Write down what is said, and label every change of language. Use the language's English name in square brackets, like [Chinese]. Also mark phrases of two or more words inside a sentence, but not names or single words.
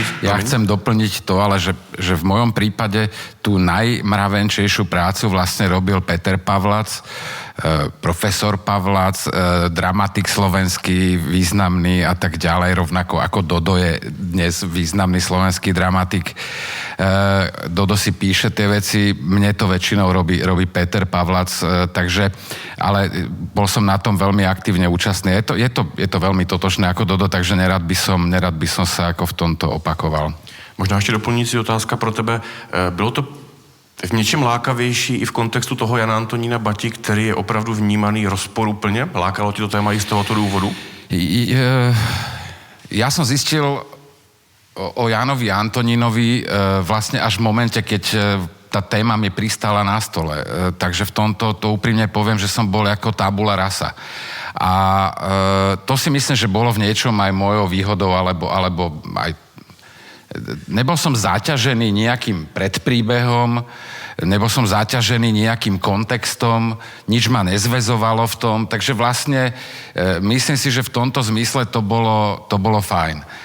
[Slovak] Ja chcem doplniť to, ale že v mojom prípade tú najmravenčejšiu prácu vlastne robil Peter Pavlac, profesor Pavlac, dramatik slovenský, významný a tak ďalej, rovnako ako Dodo je dnes významný slovenský dramatik. Dodo si píše tie veci, mne to väčšinou robí Peter Pavlac, takže, ale bol som na tom veľmi aktívne účastný. Je to veľmi totožné ako Dodo, takže nerad by som sa ako v tomto opakoval. [Czech] Možná ještě doplňující otázka pro tebe. Bylo to v něčem lákavější i v kontextu toho Jana Antonína Bati, který je opravdu vnímaný rozporuplně? Lákalo ti to téma i z tohoto důvodu? [Slovak] Ja som zistil o Janovi Antonínovi vlastne až v momente, keď tá téma mi pristála na stole. Takže v tomto to úprimne poviem, že som bol ako [Latin] tabula rasa. [Slovak] A to si myslím, že bolo v niečom aj mojou výhodou, alebo aj nebol som zaťažený nejakým predpríbehom, nebol som zaťažený nejakým kontextom, nič ma nezväzovalo v tom, takže vlastne myslím si, že v tomto zmysle to bolo fajn.